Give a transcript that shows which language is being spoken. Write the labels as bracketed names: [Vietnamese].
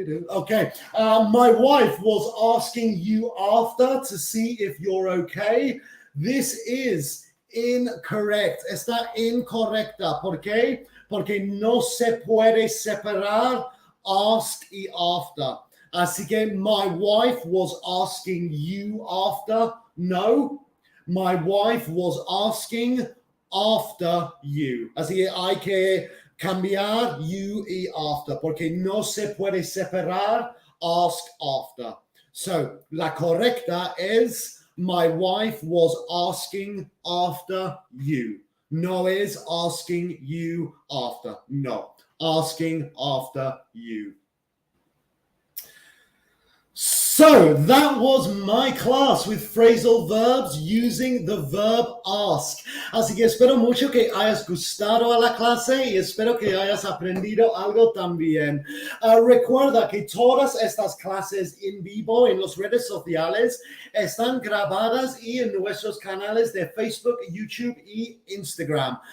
[English] Okay, my wife was asking you after to see if you're okay. This is incorrect. [Spanish] Está incorrecta. ¿Por qué? Porque no se puede separar ask y after. Así que [English] my wife was asking you after. No, my wife was asking after you. [Spanish] Así que hay que cambiar you y after, porque no se puede separar ask after. [English] So, [Spanish] la correcta es [English] my wife was asking after you. [Spanish] No es [English] asking you after. No, asking after you. So that was my class with phrasal verbs using the verb ask. [Spanish] Así que espero mucho que hayas gustado a la clase y espero que hayas aprendido algo también. Recuerda que todas estas clases en vivo en las redes sociales están grabadas y en nuestros canales de Facebook, YouTube y Instagram.